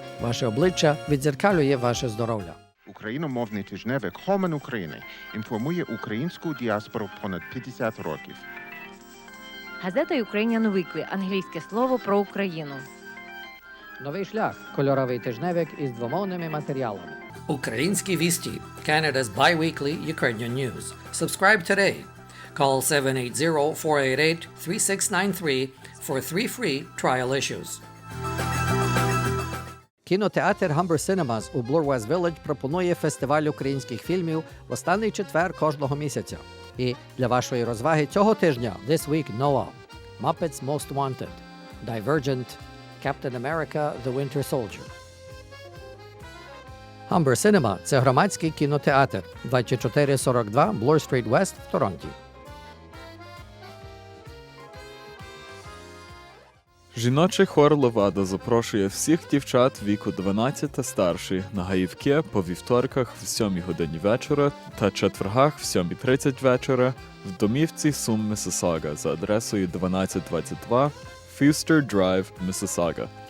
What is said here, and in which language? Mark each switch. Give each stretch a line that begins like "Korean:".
Ukrainian: Ваше обличчя відзеркалює ваше здоров'я. Україномовний тижневик «Хомен України» інформує українську діаспору понад 50 років. Газета Ukrainian Weekly – англійське слово про Україну. Новий шлях – кольоровий тижневик із двомовними матеріалами. Українські вісті –
English: Canada's bi-weekly Ukrainian news. Subscribe today. Call 780-488-3693 for 3 free trial issues.
Ukrainian: Кінотеатр Humber Cinemas у Bloor West Village пропонує фестиваль українських фільмів в останній четвер кожного місяця. І для вашої розваги цього тижня
English: This Week
Ukrainian: Noah, Muppets Most Wanted, Divergent, Captain America The Winter Soldier. Humber Cinema – це громадський кінотеатр 2442 Bloor Street West в Торонті. Жіночий хор «Левада» запрошує всіх дівчат віку 12 та старші на гаївки по вівторках в 7 годині вечора та четвергах в 7:30 вечора в домівці Сум, Миссисага за адресою 1222 Fuster Drive, Миссисага.